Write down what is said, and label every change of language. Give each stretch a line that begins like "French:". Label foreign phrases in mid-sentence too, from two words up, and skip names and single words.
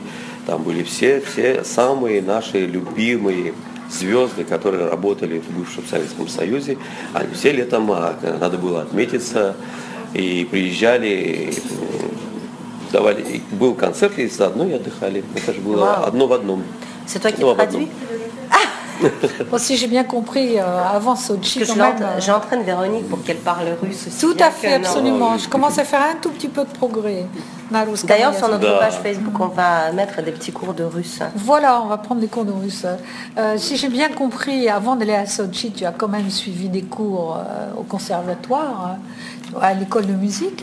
Russian: Там были все самые наши любимые звезды, которые работали в бывшем Советском Союзе. Они все летом, надо было отметиться, и приезжали, был концерт, и заодно и отдыхали. Это же было одно в одном.
French: C'est toi qui traduis? Bon, si j'ai bien compris, avant Sochi, quand même... J'entraîne Véronique pour qu'elle parle russe aussi. Tout à fait, absolument. Je commence à faire un tout petit peu de progrès. D'ailleurs, sur notre page Facebook, on va mettre des petits cours de russe. Voilà, on va prendre des cours de russe. Si j'ai bien compris, avant d'aller à Sochi, tu as quand même suivi des cours au conservatoire, à l'école de musique.